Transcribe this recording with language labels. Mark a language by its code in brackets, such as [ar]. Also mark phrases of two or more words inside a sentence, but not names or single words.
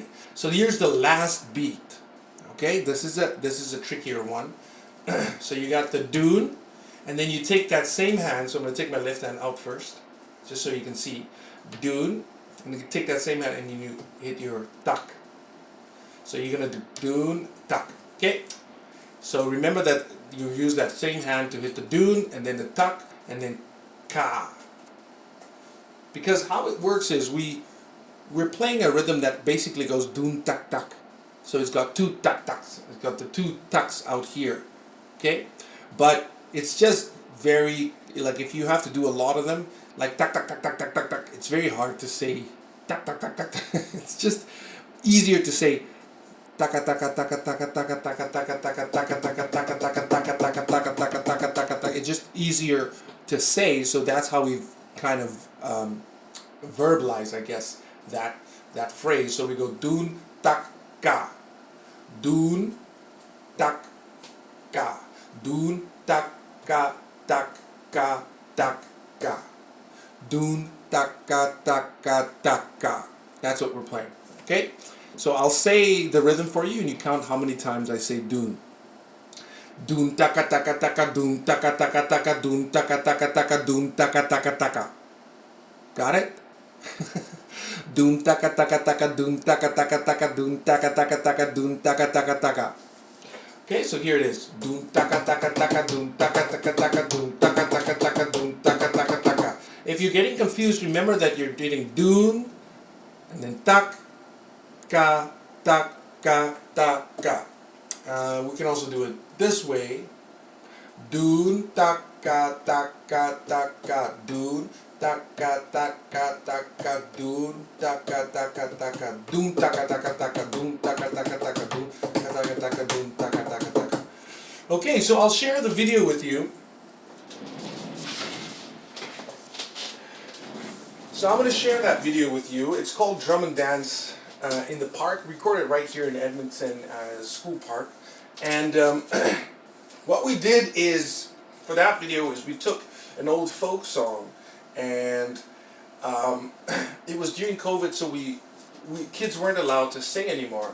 [en] So here's the last beat. Okay, this is a trickier one. So you got the dun, and then you take that same hand. So I'm going to take my left hand out first, just so you can see. Dun, and you take that same hand and you hit your tak. So you're going to do dun, tak. Okay? So remember that you use that same hand to hit the dun, and then the tak, and then ka. Because how it works is we're playing a rhythm that basically goes dun, tak, tak. So it's got 2 tak, taks. It's got the 2 taks out here. Okay? But it's just very, like if you have to do a lot of them, like tak tak tak tak tak tak tak, it's very hard to say tak tak tak tak. It's just easier to say taka taka taka taka taka taka taka taka taka taka taka taka taka taka taka taka taka taka. It's just easier to say, so that's how we've kind of verbalized, I guess, that phrase. So we go dun tak ka, dun tak ka, dun tak ka tak ka tak ka, dun tak ka tak ka tak ka. That's what we're playing. Okay? So I'll say the rhythm for you and you count how many times I say dun. Dun taka taka taka dun taka taka taka dun taka taka taka dun taka taka taka. Got it? Dun taka taka taka dun taka taka taka dun taka taka taka dun taka taka taka. Okay, so here it is. Dun taka taka taka dun taka taka taka dun taka taka taka dun taka taka taka. If you're getting confused, remember that you're getting dun and then tak ka tak ka tak ka. We can also do it this way. Dun tak ka tak ka tak ka dun tak ka tak ka tak ka dun tak ka tak ka tak ka dun tak ka tak ka tak ka dun tak ka tak ka tak ka dun tak ka tak ka dun tak ka tak ka tak ka. Okay, so I'll share the video with you. So I'm going to share that video with you. It's called Drum and Dance in the Park, recorded right here in Edmonton School Park. And what we did is, for that video, is we took an old folk song, and it was during COVID, so we kids weren't allowed to sing anymore.